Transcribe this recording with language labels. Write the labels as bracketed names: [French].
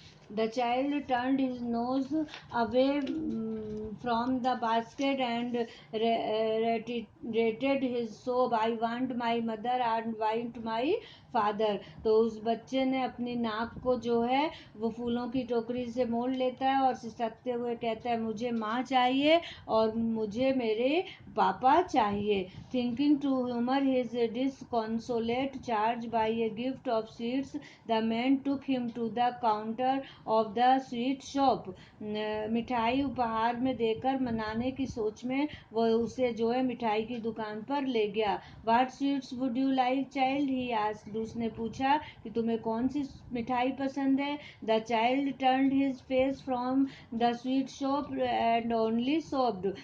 [English] The child turned his nose away from the basket and reiterated his sob, I want my mother and want my father. [Hindi] तो उस बच्चे ने अपनी नाक को जो है वो फूलों की टोकरी से मोड़ लेता है और सिसकते हुए कहता है, मुझे माँ चाहिए और मुझे मेरे पापा चाहिए. [English] Thinking to humor his disconsolate charge by a gift of sweets, the man took him to the counter of the sweet shop. [Hindi] मिठाई उपहार में देकर मनाने की सोच में वो उसे जो है मिठाई की दुकान पर ले गया. [English] What sweets would you like, child? He asked. [Hindi] उसने पूछा कि तुम्हें कौन सी मिठाई पसंद है. [English] The child turned his face from the sweet shop and only sobbed.